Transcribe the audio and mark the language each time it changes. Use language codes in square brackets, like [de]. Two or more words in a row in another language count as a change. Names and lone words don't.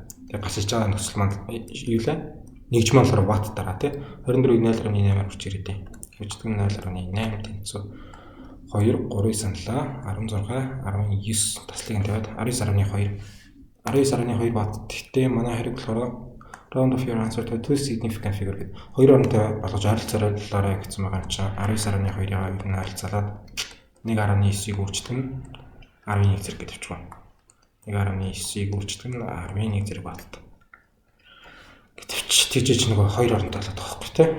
[mn] Тэгээ гасаж байгаа нөхцөл маань юу лээ? Нэгж маань болохоор ватт дараа тий 24-ийг 0.8-аар үрж ирээд үрждэг нь 0.8 тэнцүү 2 3-ыг саналаа 16 19 таслыг нь тавиад 19.2 19.2 ватт. Гэхдээ манай хэрэг болохоор [en] round of your answer to two significant figure [mn] гэдэг. Хоёр оронтой болгож ойролцоолоорой гэсэн байгаа юм чинь 19.2-ыг нь ойролцоолоод 1.9-ийг үрждэг нь 11 зэрэг гэж тавьчихсан. 1.9-ийг үрждэг нь 11 зэрэг ватт. Тэгж нөгөө хоёр оронтой болоод байгаа байхгүй тий.